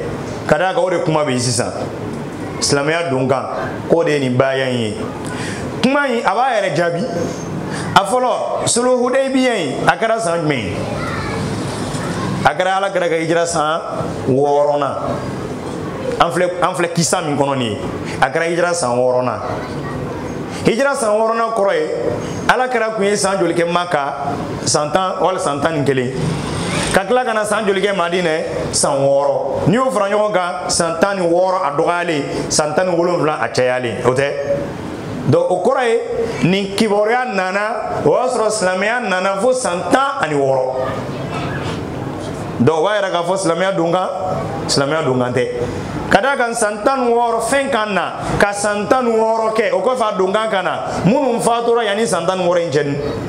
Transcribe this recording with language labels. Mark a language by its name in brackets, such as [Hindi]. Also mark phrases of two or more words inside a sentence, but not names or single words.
[Bambara] ka da kan o de kuma bɛ yen sisan silamɛya donkan k'o de ye nin baaya in ye kuma in a b'a yɛrɛ jaabi a fɔlɔ sulhu hudaybiya in a kɛra san jumɛn ye a kɛra alakira ka hijira san 6nan an filɛ kisa min kɔnɔ nin ye a kɛra hijira san 6nan hijira san 6nan kɔrɔ ye alakira kun ye san joli kɛ Maka san 10 wala san 11 ka tila ka na san joli kɛ Madinɛ san 6 n'i y'o fara ɲɔgɔn kan san 16 a dɔgɔyalen san 17 a cayalen o tɛ donc o kɔrɔ ye nin kibaruya nana o y'a sɔrɔ silamɛya nana fo san 16 donc o b'a yira k'a fɔ silamɛya donkan tɛ ka d'a kan san 16 fɛn kan na ka san 16 kɛ o kɔfɛ a donkan ka na minnu fatura yanni san 16 in cɛ